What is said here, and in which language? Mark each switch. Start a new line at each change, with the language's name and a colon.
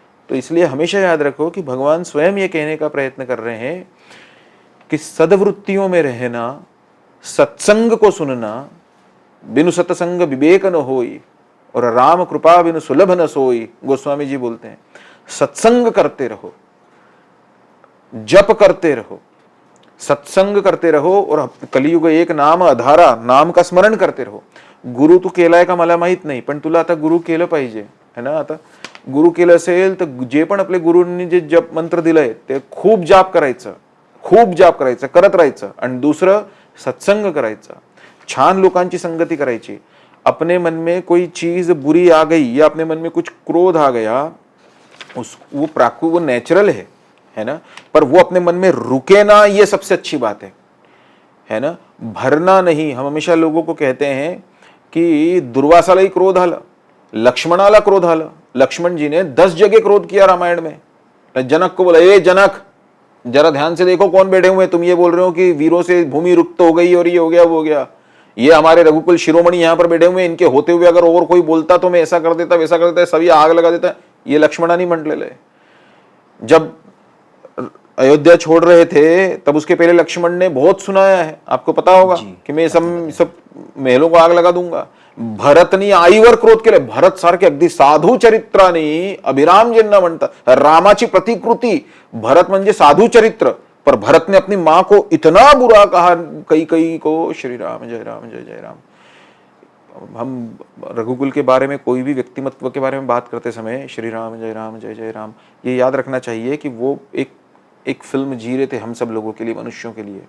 Hindi: तो इसलिए हमेशा याद रखो कि भगवान स्वयं ये कहने का प्रयत्न कर रहे हैं कि सद्वृत्तियों में रहना, सत्संग को सुनना, बिनु सत्संग विवेक न होई और राम कृपा बिनु सुलभ न सोई, गोस्वामी जी बोलते हैं. सत्संग करते रहो, जप करते रहो, सत्संग करते रहो और कलियुग एक नाम आधारा, नाम का स्मरण करते रहो.
Marathi: गुरु तू केलाय का मला माहित नाही, पण तुला आता गुरु केलं पाहिजे,
Hindi: है ना.
Marathi: आता गुरु केलं असेल तर जे पण आपले गुरूंनी जे जप मंत्र दिलंय ते खूप जाप करायचं, करत राहायचं. आणि दुसरं सत्संग करायचा, छान लोकांची संगती करायची.
Hindi: अपने मन में कोई चीज बुरी आ गई या अपने मन में कुछ क्रोध आ गया, वो नेचुरल है ना, पर वो अपने मन में रुके ना, ये सबसे अच्छी बात है ना. भरना नहीं. हम हमेशा लोगों को कहते हैं की
Marathi: दुर्वासालाही क्रोध आला, लक्ष्मणाला क्रोध आला.
Hindi: लक्ष्मण जी ने 10 जगह क्रोध किया रामायण में. जनक को बोला, ए जनक जरा ध्यान से देखो कौन बैठे हुए हैं, तुम ये बोल रहे हो कि वीरों से भूमि रुक्त हो गई और ये हो गया वो हो गया, ये हमारे रघुकुल शिरोमणि यहाँ पर बैठे हुए हैं, इनके होते हुए अगर और कोई बोलता तो मैं ऐसा कर देता वैसा कर देता, सभी आग लगा देता.
Marathi: ये लक्ष्मणानी म्हटलेलं आहे.
Hindi: जब अयोध्या छोड़ रहे थे तब उसके पहले लक्ष्मण ने बहुत सुनाया है, आपको पता होगा कि मैं सब महलों को आग लगा दूंगा.
Marathi: भरतनी आईवर क्रोध केले. भरत सारखे अगदी साधू चरित्राने अभिराम ज्यांना म्हणतात, रामाची प्रतिकृती. भरत म्हणजे साधू चरित्र,
Hindi: पर भरत ने अपनी मां को इतना बुरा कहा कई को. श्री राम जय राम जय जय राम. हम रघुकुल के बारे में, कोई भी व्यक्तिमत्व के बारे में बात करते समय श्री राम जय जय राम, ये याद रखना चाहिए कि वो एक फिल्म जी रहे थे हम सब लोगों के लिए, मनुष्यों के लिए.